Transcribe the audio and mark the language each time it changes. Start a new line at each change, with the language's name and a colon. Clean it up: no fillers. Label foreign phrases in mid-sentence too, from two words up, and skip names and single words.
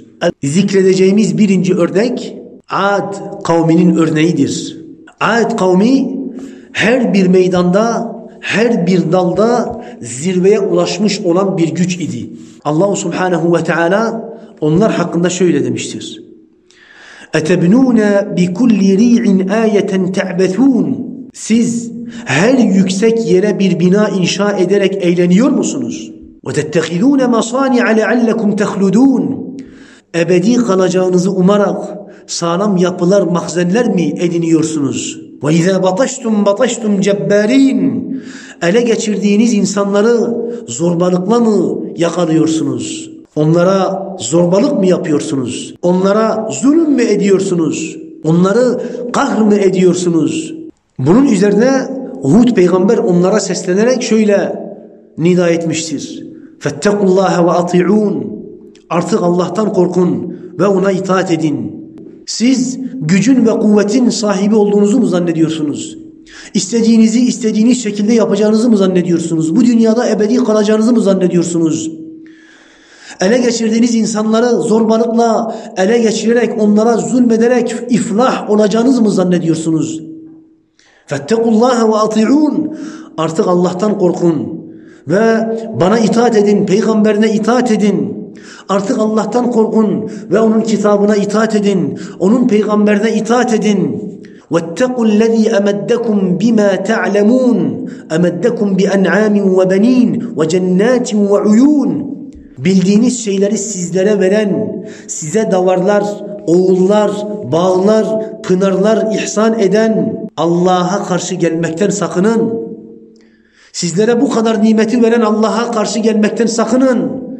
Turkish: Zikredeceğimiz birinci örnek Ad kavminin örneğidir. Ad kavmi her bir meydanda, her bir dalda zirveye ulaşmış olan bir güç idi. Allah
Arabic: سبحانه وتعالى
Turkish: onlar hakkında şöyle demiştir.
Arabic: اَتَبْنُونَ بِكُلِّ رِيعٍ آيَةً تَعْبَثُونَ.
Turkish: Siz her yüksek yere bir bina inşa ederek eğleniyor musunuz?
Arabic: وَتَتَّخِذُونَ مَصَانِعَ لَعَلَّكُمْ تَخْلُدُونَ.
Turkish: Ebedi kalacağınızı umarak sağlam yapılar, mahzenler mi ediniyorsunuz?
Arabic: وَاِذَا بَطَشْتُمْ بَطَشْتُمْ جَبَّارِينَ.
Turkish: Ele geçirdiğiniz insanları zorbalıkla mı yakalıyorsunuz? Onlara zorbalık mı yapıyorsunuz? Onlara zulüm mü ediyorsunuz? Onları kahr mı ediyorsunuz? Bunun üzerine Hud peygamber onlara seslenerek şöyle nida etmiştir.
Arabic: فَاتَّقُوا اللّٰهَ وَاطِعُونَ.
Turkish: Artık Allah'tan korkun ve ona itaat edin. Siz gücün ve kuvvetin sahibi olduğunuzu mu zannediyorsunuz? İstediğinizi istediğiniz şekilde yapacağınızı mı zannediyorsunuz? Bu dünyada ebedi kalacağınızı mı zannediyorsunuz? Ele geçirdiğiniz insanları zorbalıkla ele geçirerek, onlara zulmederek iflah olacağınızı mı zannediyorsunuz?
Arabic: فَاتَّقُوا اللّٰهَ وَاطِعُونَ.
Turkish: Artık Allah'tan korkun ve bana itaat edin, peygamberine itaat edin. Artık Allah'tan korkun ve onun kitabına itaat edin, onun peygamberine itaat edin.
Arabic: وَاتَّقُوا الَّذ۪ي أَمَدَّكُمْ بِمَا تَعْلَمُونَ أَمَدَّكُمْ بِأَنْعَامٍ وَبَن۪ينَ وَجَنَّاتٍ وَعُيُونَ.
Turkish: Bildiğiniz şeyleri sizlere veren, size davarlar, oğullar, bağlar, pınarlar ihsan eden Allah'a karşı gelmekten sakının. Sizlere bu kadar nimeti veren Allah'a karşı gelmekten sakının.